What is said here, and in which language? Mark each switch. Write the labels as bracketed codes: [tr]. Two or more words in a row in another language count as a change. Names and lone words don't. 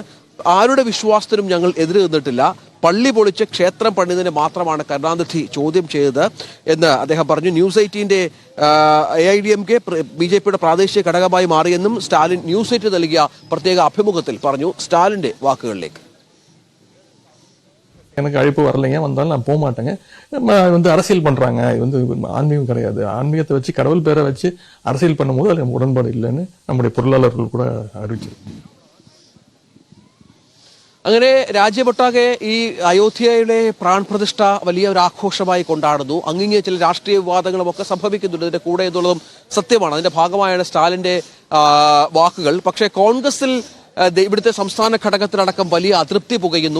[ml] ആരുടെ വിശ്വാസത്തിനും ഞങ്ങൾ എതിര് നിന്നിട്ടില്ല. പള്ളി പൊളിച്ച് ക്ഷേത്രം പണിതിനെ മാത്രമാണ് കരുണാനിധി ചോദ്യം ചെയ്തത് എന്ന് അദ്ദേഹം പറഞ്ഞു. ന്യൂസ് 18ന്റെ AIDMK BJPയുടെ പ്രാദേശിക ഘടകമായി മാറിയെന്നും സ്റ്റാലിൻ ന്യൂസ് 8 നൽകിയ പ്രത്യേക അഭിമുഖത്തിൽ പറഞ്ഞു. സ്റ്റാലിന്റെ വാക്കുകളിലേക്ക്. [ta] எனக்கு அழைப்பு வரலைங்க, வந்தாலும் நான் போக மாட்டேங்க. அரசியல் பண்றாங்க, ஆன்மீகம் கிடையாது. ஆன்மீகத்தை வச்சு கடவுள் பேரை வச்சு அரசியல் பண்ணும்போது அது உடன்பாடு இல்லைன்னு நம்முடைய பொருளாளர்கள் கூட அறிவிச்சிருக்காங்க. [ml] അങ്ങനെ രാജ്യമൊട്ടാകെ ഈ അയോധ്യയുടെ പ്രാൺപ്രതിഷ്ഠ വലിയ ഒരു ആഘോഷമായി കൊണ്ടാടുന്നു. അങ്ങിങ്ങെ ചില രാഷ്ട്രീയ വിവാദങ്ങളും ഒക്കെ സംഭവിക്കുന്നുണ്ട് ഇതിന്റെ കൂടെ എന്നുള്ളതും സത്യമാണ്. അതിന്റെ ഭാഗമായാണ് സ്റ്റാലിന്റെ വാക്കുകൾ. പക്ഷേ കോൺഗ്രസിൽ ഇവിടുത്തെ സംസ്ഥാന ഘടകത്തിലടക്കം വലിയ അതൃപ്തി പുകയുന്നു.